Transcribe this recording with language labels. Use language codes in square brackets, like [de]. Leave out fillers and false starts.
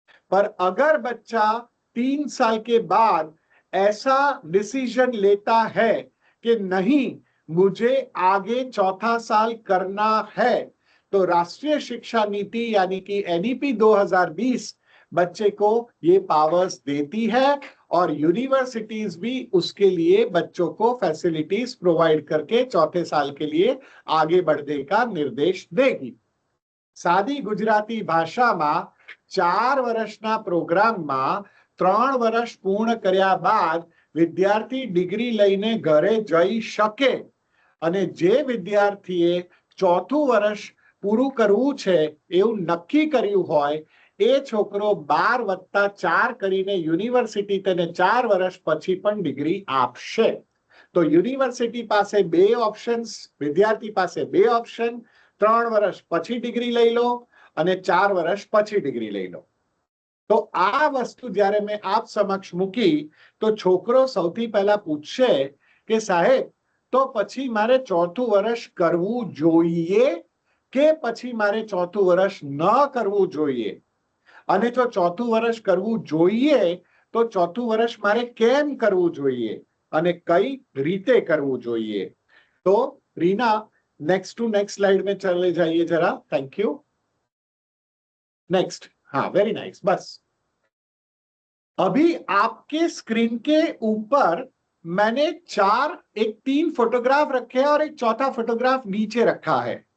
[hi] पर अगर बच्चा 3 साल के बाद ऐसा डिसीजन लेता है कि नहीं, मुझे आगे चौथा साल करना है, तो राष्ट्रीय शिक्षा नीति यानी कि एनईपी 2020 बच्चे को ये पावर्स देती है, और यूनिवर्सिटीज भी उसके लिए बच्चों को फैसिलिटीज प्रोवाइड करके चौथे साल के लिए आगे बढ़ने का निर्देश देगी। सादी गुजराती [gu] भाषाમાં 4 વર્ષના પ્રોગ્રામમાં 3 વર્ષ પૂર્ણ કર્યા બાદ વિદ્યાર્થી ડિગ્રી લઈને ઘરે જઈ શકે, અને જે વિદ્યાર્થીએ ચોથું વર્ષ પૂરું કરવું છે એવું નક્કી કર્યું હોય, એ છોકરો 12+4 કરીને यूनिवर्सिटी તેને 4 વર્ષ પછી પણ ડિગ્રી આપશે। તો यूनिवर्सिटी પાસે બે ઓપ્શન્સ, વિદ્યાર્થી પાસે બે ઓપ્શન, 3 વર્ષ પછી ડિગ્રી લઈ લો અને 4 વર્ષ પછી ડિગ્રી લઈ લો। તો આ વસ્તુ જ્યારે મેં આપ સમક્ષ મૂકી, તો છોકરો સૌથી પહેલા પૂછશે કે સાહેબ, તો પછી મારે ચોથું વર્ષ કરવું જોઈએ કે પછી મારે ચોથું વર્ષ ન કરવું જોઈએ? અને જો ચોથું વર્ષ કરવું જોઈએ, તો ચોથું વર્ષ મારે કેમ કરવું જોઈએ અને કઈ રીતે કરવું જોઈએ? [hi] તો Reena, next to next slide में चले जाइए जरा। Thank you. नेक्स्ट, हाँ, वेरी नाइस। बस अभी आपके स्क्रीन के ऊपर मैंने एक 3 फोटोग्राफ रखे हैं और एक चौथा फोटोग्राफ नीचे रखा है।